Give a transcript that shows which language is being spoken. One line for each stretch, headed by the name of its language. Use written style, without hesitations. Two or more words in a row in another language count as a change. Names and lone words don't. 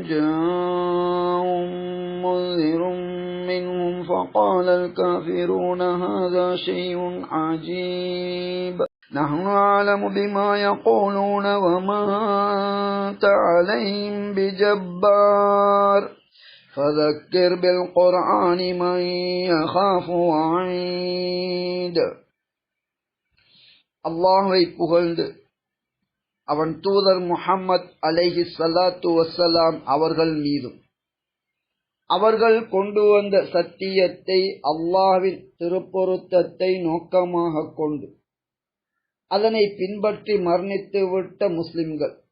Arabic: جاءهم منذر منهم فقال الكافرون هذا شيء عجيب نحن أعلم بما يقولون وما أنت عليهم بجبار فذكر بالقرآن من يخاف وعيد
Tamil: அல்லாஹ்வை புகழ்ந்து அவன் தூதர் முஹம்மது
Arabic: عليه الصلاة والسلام
Tamil: அவர்கள் மீதும் அவர்கள் கொண்டு வந்த சத்தியத்தை அல்லாஹ்வின் திருப்பொருத்தத்தை நோக்கமாக கொண்டு அதனை பின்பற்றி மரணித்துவிட்ட முஸ்லிம்கள்